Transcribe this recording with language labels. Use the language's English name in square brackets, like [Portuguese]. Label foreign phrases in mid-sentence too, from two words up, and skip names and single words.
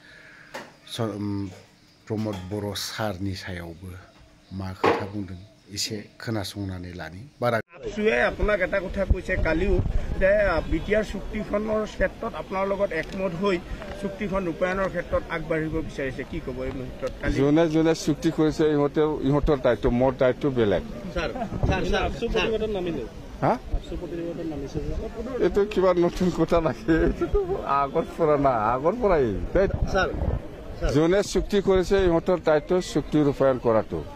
[Bodo] प्रमद बर' सारनि सायावबो मा खोथा बुंदों एसे खोनासंनानै लानि बारा [Assamese] আপসুৱে আপোনাক এটা কথা কৈছে কালিও যে বিটিআৰ চুক্তিখনৰ ক্ষেত্ৰত আপোনাৰ লগত একমত হৈ চুক্তিখন ৰূপায়ণৰ ক্ষেত্ৰত আগবাঢ়িব বিচাৰিছে কি ক'ব এই মুহূৰ্তত যোনে যোনে চুক্তি কৰিছে ইহঁতৰ দায়িত্ব মোৰ দায়িত্ব বেলেগ এইটো কিবা নতুন কথা নাকি আগৰ পৰা না আগৰ পৰাই যোনে চুক্তি কৰিছে ইহঁতৰ দায়িত্ব চুক্তি ৰূপায়ণ কৰাটো